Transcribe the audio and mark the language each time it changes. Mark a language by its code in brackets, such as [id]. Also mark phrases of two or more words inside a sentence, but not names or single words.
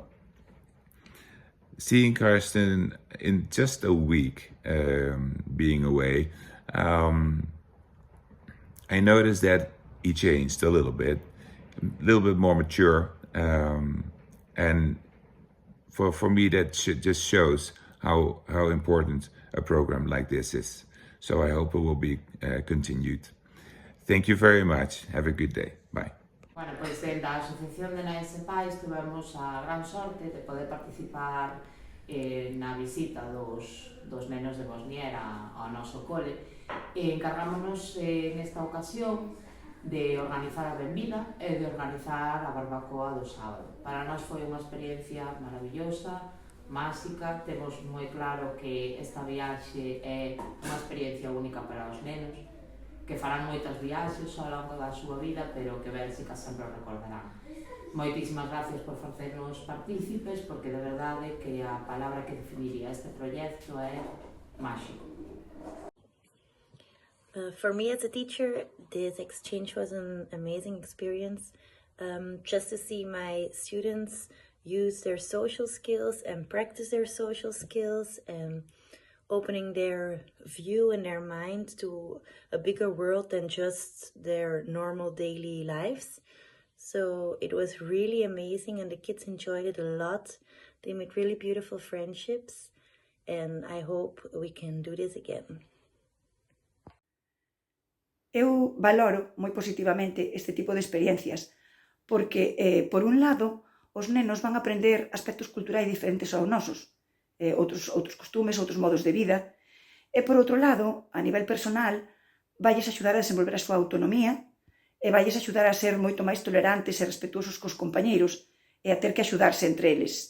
[en] Seeing Karsten in just a week being away, I noticed that he changed a little bit more mature, and for me that just shows how important a program like this is. So I hope it will be continued. Thank you very much. Have a good day. Bye. [gl] Bueno, pois en da Asociación de Nais e Pais tivemos a gran sorte de poder participar na visita dos nenos de Bosnier ao noso cole e encargámonos nesta ocasión de organizar a benvida e de organizar a barbacoa do sábado. Para nós foi unha experiencia maravillosa, máxica, temos moi claro que esta viaxe é unha experiencia única para os nenos, que farán moitas viaxes ao longo da súa vida, pero que Bélxica sempre o recordarán. Moitísimas gracias por facernos partícipes, porque de verdade que a palabra que definiría este proxecto é máxico. [en] For me as a teacher, this exchange was an amazing experience. Just to see my students use their social skills and practice their social skills and opening their view and their mind to a bigger world than just their normal daily lives. So it was really amazing and the kids enjoyed it a lot. They made really beautiful friendships and I hope we can do this again. [gl] Eu valoro moi positivamente este tipo de experiencias porque, por un lado, os nenos van a aprender aspectos culturais diferentes aos nosos, outros costumes, outros modos de vida, e, por outro lado, a nivel personal, valles axudar a desenvolver a súa autonomía e valles axudar a ser moito máis tolerantes e respetuosos cos compañeiros e a ter que axudarse entre eles.